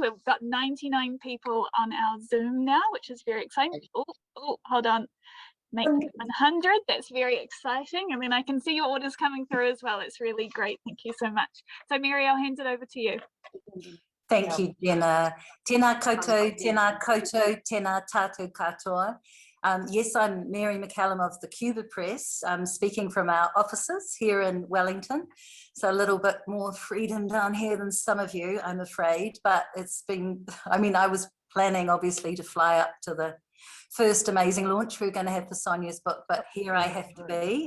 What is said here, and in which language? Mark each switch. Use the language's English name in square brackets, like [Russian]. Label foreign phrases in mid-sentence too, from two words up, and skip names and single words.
[English] We've got 99 people on our Zoom now, which is very exciting. Oh, hold on. Make 100. That's very exciting. And then I can see your orders coming through as well. It's really great. Thank you so much. So Mary, I'll hand it over to you. Thank you, Jenna. [Māori] Tēnā koutou, tēnā tātou katoa. [English] Yes, I'm Mary McCallum of the Cuba Press. I'm speaking from our offices here in Wellington. So a little bit more freedom down here than some of you, I'm afraid. But it's been, I mean, I was planning obviously to fly up to the first amazing launch we were going to have for Sonya's book, but here I have to be.